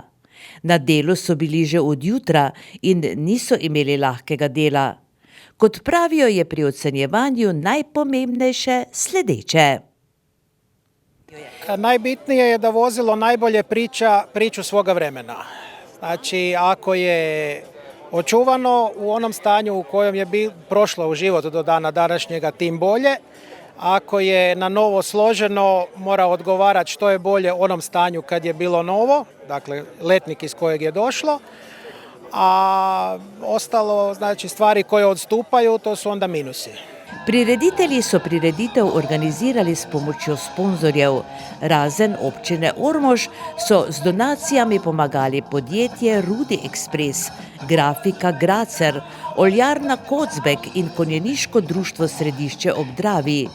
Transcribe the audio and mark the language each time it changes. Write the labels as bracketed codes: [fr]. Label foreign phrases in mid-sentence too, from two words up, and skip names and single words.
[sl] Na delu so bili že od jutra in niso imeli lahkega dela. Kot pravijo, je pri ocenjevanju najpomembnejše sledeče. [hr] Najbitnije je da vozilo najbolje priča priču svoga vremena. Znači, ako je očuvano u onom stanju u kojem je prošlo u život do dana današnjega, tim bolje. Ako je na novo složeno, mora odgovarati što je bolje onom stanju kad je bilo novo, dakle letnik iz kojeg je došlo, a ostalo, znači stvari koje odstupaju, to su onda minusi. [sl] Prireditelji so prireditev organizirali s pomočjo sponzorjev. Razen občine Ormož so z donacijami pomagali podjetje Rudi Ekspres, grafika Gracer, oljarna Kocbek in konjeniško društvo Središče ob Dravi.